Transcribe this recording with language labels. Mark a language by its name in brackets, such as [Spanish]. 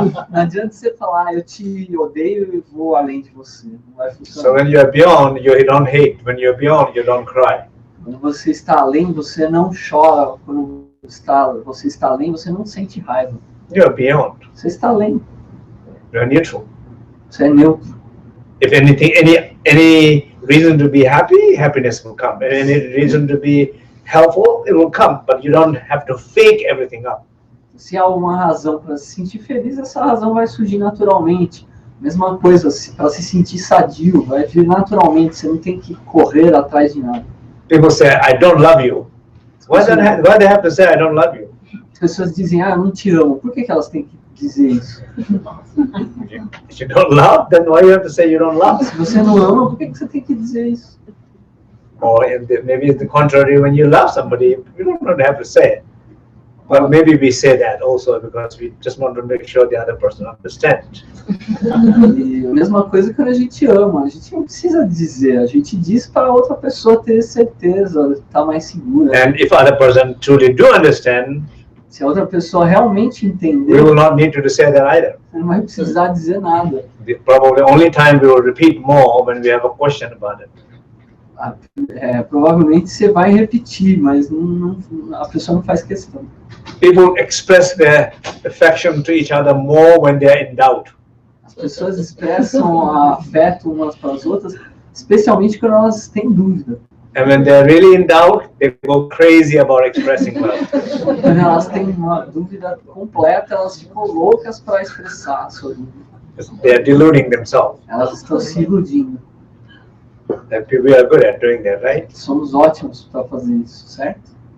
[Portuguese] Não adianta você falar, eu te odeio e vou além de você. Não vai [English] So [Portuguese] funcionar. [English] when you're beyond, you don't hate. When you're beyond, you don't cry. [Portuguese] Quando você está além, você não chora. Quando você está além, você não sente raiva. [English] You're beyond. [Portuguese] Você está além. [English] You're neutral. [Portuguese] Você é neutro. [English] If anything, any reason to be happy, happiness will come. And any reason to be helpful, it will come. But you don't have to fake everything up. [Portuguese] Se há alguma razão para se sentir feliz, essa razão vai surgir naturalmente. Mesma coisa, para se sentir sadio, vai vir naturalmente. Você não tem que correr atrás de nada. [English] People say, I don't love you. Why they have to say, I don't love you? [Portuguese] As pessoas dizem, eu não te amo. Por que elas têm que dizer isso? [English] If you don't love, then why you have to say you don't love? [Portuguese] Se você não ama, por que você tem que dizer isso? [English] Or maybe it's the contrary, when you love somebody, you don't have to say it. But maybe we say that also because we just want to make sure the other person understands. [Portuguese] E a mesma coisa quando a gente ama, a gente não precisa dizer, a gente diz para a outra pessoa ter certeza, estar mais segura. [English] And if other person truly do understand, [Portuguese] Se a outra pessoa realmente [English] we [Portuguese] entender, [English] will not need to say that either. [Portuguese] você não vai precisar dizer nada. [English] The probably only time we will repeat more when we have a question about it. [Portuguese] Provavelmente você vai repetir, mas a pessoa não faz questão. [English] People express their affection to each other more when they are in doubt. [Portuguese] As pessoas expressam afeto umas para as outras, especialmente quando elas têm dúvida. [English] And when they are really in doubt, they go crazy about expressing love. [Portuguese] Quando elas têm uma dúvida completa, elas ficam loucas para expressar a sua dúvida. [English] They are deluding themselves. [Portuguese] Elas estão se iludindo. [English] And we are good at doing that, right? [Portuguese] Somos ótimos para fazer isso, certo?